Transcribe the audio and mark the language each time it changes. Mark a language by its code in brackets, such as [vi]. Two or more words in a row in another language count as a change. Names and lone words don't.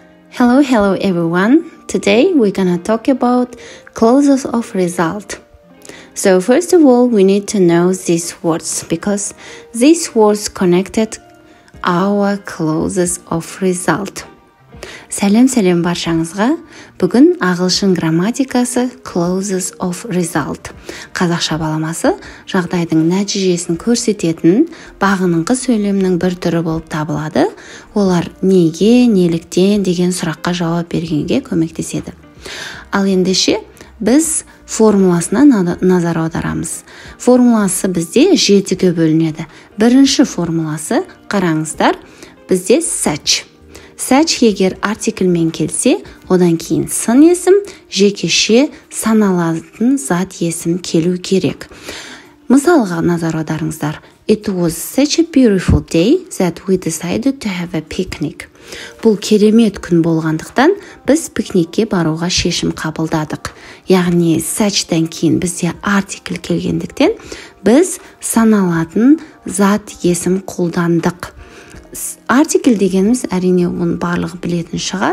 [en] Hello everyone. Today we're gonna talk about clauses of result. So first of all, we need to know these words because these words connected our clauses of result. [kk] Сәлем баршаңызға. Бүгін ағылшын грамматикасы [en] clauses of result. [kk] Қазақша баламасы жағдайдың нәтижесін көрсететін бағыныңқы сөйлемнің бір түрі болып табылады. Олар неге, неліктен деген сұраққа жауап бергенге көмектеседі. Ал ендеше біз формуласына назар аударамыз. Формуласы бізде 7-ге бөлінеді. Бірінші формуласы қараңыздар, бізде such. Such егер артикльмен келсе, одан кейін сын есім, жекеше саналатын зат есім келу керек. Мысалға назар аударыңыздар. [en] It was such a beautiful day that we decided to have a picnic. [kk] Бұл керемет күн болғандықтан біз пикникке баруға шешім қабылдадық. Яғни such'тан кейін бізде артикль келгендіктен біз саналатын зат есім қолдандық. Артикль дегеніміз әрине оны барлығы білетін шығар.